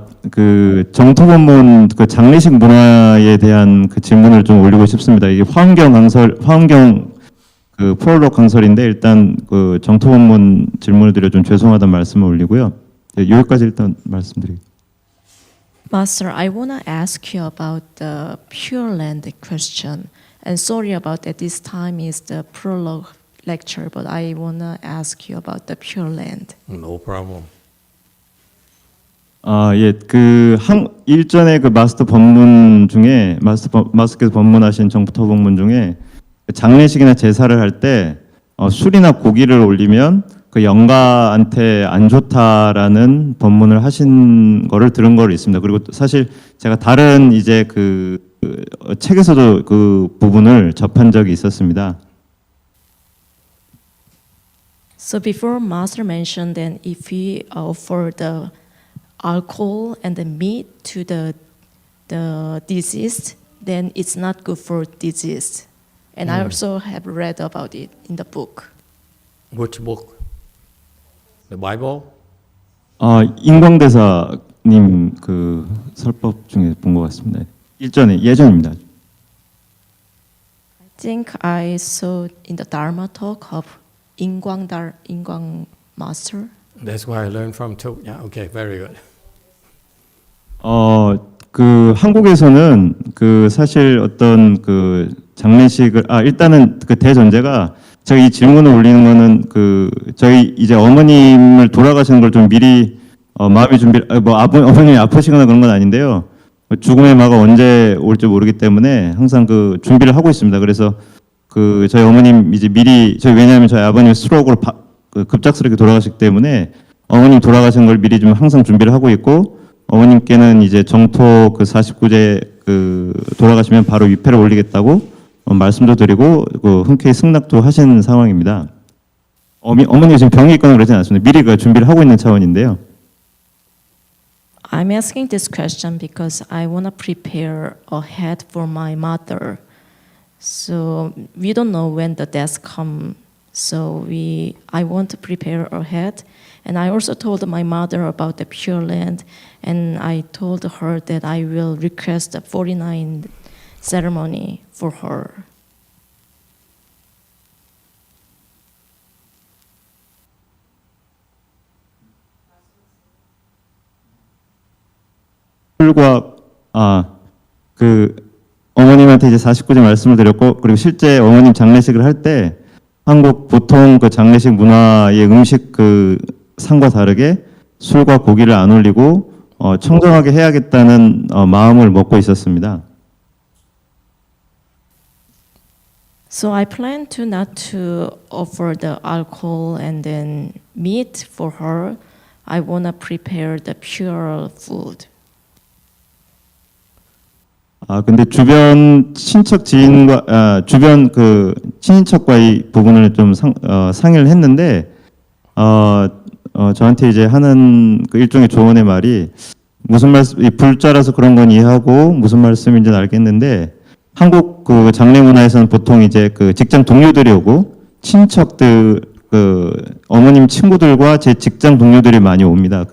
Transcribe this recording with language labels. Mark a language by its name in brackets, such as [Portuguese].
[Korean] 그 정토본문 그 장례식 문화에 대한 그 질문을 좀 올리고 싶습니다. 이게 화엄경 그 프롤로그 강설인데 일단 그 정토본문 질문을 드려 좀 죄송하다는 말씀을 올리고요. 네, 여기까지 일단 말씀드리겠습니다. [English] Master, I want to ask you about the Pure Land question. And sorry about that, this time is the prologue lecture, but I want to ask you about the Pure Land. No problem. [Korean] 예, 그 일전에 그 마스터 법문 중에 마스터께서 법문하신 정토본문 중에 장례식이나 제사를 할 때 술이나 고기를 올리면 그 영가한테 안 좋다라는 법문을 하신 거를 들은 거 있습니다. 그리고 사실 제가 다른 이제 그 책에서도 그 부분을 접한 적이 있었습니다. [English] So before Master mentioned that if we offer the alcohol and the meat to the deceased, then it's not good for deceased. And I also have read about it in the book. Which book? The Bible? [Korean] 인광대사님 그 설법 중에 본 것 같습니다. 예전입니다. [English] I think I saw in the Dharma talk of Ingwang Master. That's where I learned from too. Yeah, okay, very good. [Korean] 그 한국에서는 그 사실 어떤 그 장례식을 일단은 그 대전제가 제가 이 질문을 올리는 거는 그 저희 이제 어머님을 돌아가시는 걸 좀 미리 마음의 준비 어머님이 아프시거나 그런 건 아닌데요. 죽음의 마가 언제 올지 모르기 때문에 항상 그 준비를 하고 있습니다. 그래서 그 저희 어머님 이제 미리 왜냐하면 저희 아버님 스트로크로 급작스럽게 돌아가시기 때문에 어머님 돌아가신 걸 미리 좀 항상 준비를 하고 있고 어머님께는 이제 정토 그 49제 그 돌아가시면 바로 위패를 올리겠다고 말씀도 드리고 그 흔쾌히 승낙도 하신 상황입니다. 어머니가 지금 병이 있거나 그러진 않습니다. 미리 그 준비를 하고 있는 차원인데요. [English] I'm asking this question because I want to prepare ahead for my mother. So we don't know when the death comes. So I want to prepare ahead. And I also told my mother about the Pure Land. And I told her that I will request a 49 ceremony for her. [Korean] 술과 그 어머님한테 이제 49제 말씀을 드렸고 그리고 실제 어머님 장례식을 할 때 한국 보통 그 장례식 문화의 음식 그 상과 다르게 술과 고기를 안 올리고 청정하게 해야겠다는 마음을 먹고 있었습니다. [English] So I plan to not to offer the alcohol and then meat for her. I want to prepare the pure food. [Korean] 근데 주변 친척 지인과 주변 그 친인척과의 부분을 좀 상의를 했는데 저한테 이제 하는 그 일종의 조언의 말이 무슨 말씀 불자라서 그런 건 이해하고 무슨 말씀인지는 알겠는데 한국 그 장례 문화에서는 보통 이제 그 직장 동료들이 오고 친척들 그 어머님 친구들과 제 직장 동료들이 많이 옵니다.